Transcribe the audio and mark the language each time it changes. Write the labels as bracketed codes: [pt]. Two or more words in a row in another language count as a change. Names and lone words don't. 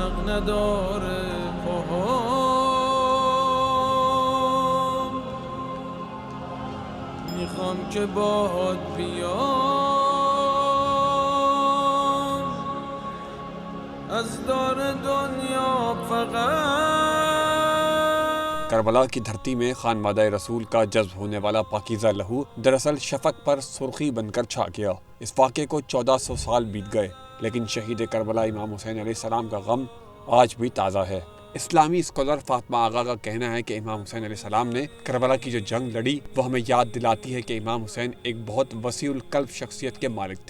[fa] نداره پاهام میخوام که باهات بیام از دار دنیا فقط। [hi] करबला की धरती में खान मादा रसूल का जज्ब होने वाला पाकीज़ा लहू दरअसल शफक पर सुर्खी बनकर छा गया। इस वाक़े को 1400 साल बीत गए, लेकिन शहीद करबला इमाम हुसैन अलैहिस्सलाम का गम आज भी ताज़ा है। इस्लामी स्कॉलर फातिमा आगा का कहना है कि इमाम हुसैन अलैहिस्सलाम ने करबला की जो जंग लड़ी वो हमें याद दिलाती है कि इमाम हुसैन एक बहुत वसीउल क़ल्ब शख्सियत के मालिक थे।